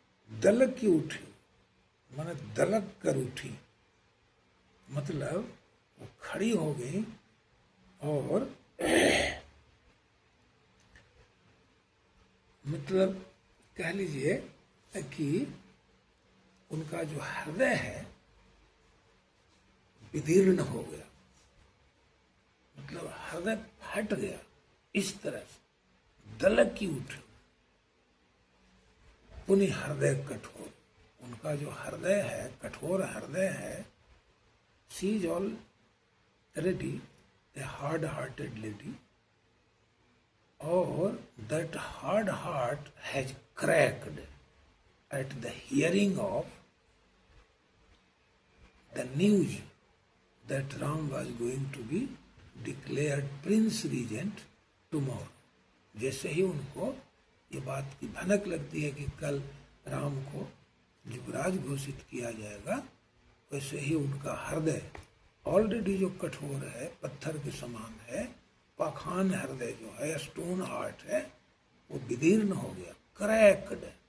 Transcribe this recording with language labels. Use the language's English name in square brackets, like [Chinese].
[Hindi] दलक की उठी, माने दलक कर उठी, मतलब वो खड़ी हो गई और मतलब कह लीजिए कि उनका जो हृदय है विदीर्ण हो गया, मतलब हृदय फट गया। इस तरह से दलक की उठ, पुनः हृदय कठोर, उनका जो हृदय है, कठोर हृदय है। [English] She is already a hard hearted lady, और that hard heart has cracked at the hearing of the news that Ram was going to be declared Prince Regent tomorrow. [Hindi] जैसे ही उनको ये बात की भनक लगती है कि कल राम को युवराज घोषित किया जाएगा, वैसे ही उनका हृदय ऑलरेडी जो कठोर है, पत्थर के समान है, पाखान हृदय जो है, स्टोन हार्ट है, वो विदीर्ण हो गया, क्रैक्ड।